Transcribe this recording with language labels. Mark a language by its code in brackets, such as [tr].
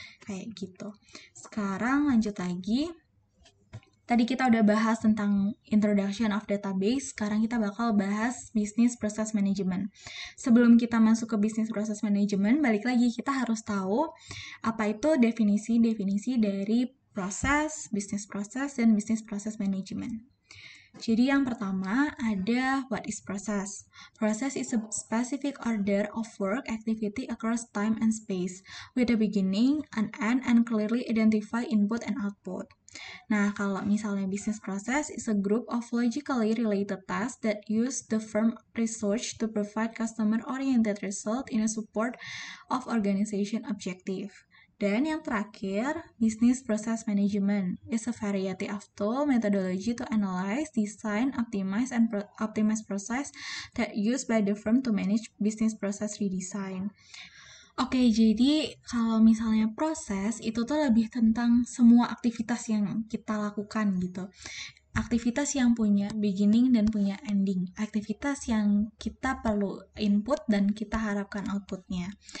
[id] Kayak gitu. Sekarang lanjut lagi. Tadi kita udah bahas tentang introduction of database, sekarang kita bakal bahas business process management. Sebelum kita masuk ke business process management, balik lagi kita harus tahu apa itu definisi-definisi dari proses, business process, dan business process management. Jadi yang pertama ada [en] what is process. Process is a specific order of work activity across time and space with a beginning, an end, and clearly identify input and output. [id] Nah, kalau misalnya [en] business process is a group of logically related tasks that use the firm research to provide customer-oriented result in a support of organization objective. [id] Dan yang terakhir, [en] business process management is a variety of tool methodology to analyze, design, optimize, and optimize process that used by the firm to manage business process redesign. [id] Oke, jadi kalau misalnya proses itu tuh lebih tentang semua aktivitas yang kita lakukan gitu. Aktivitas yang punya beginning dan punya ending. Aktivitas yang kita perlu input dan kita harapkan outputnya.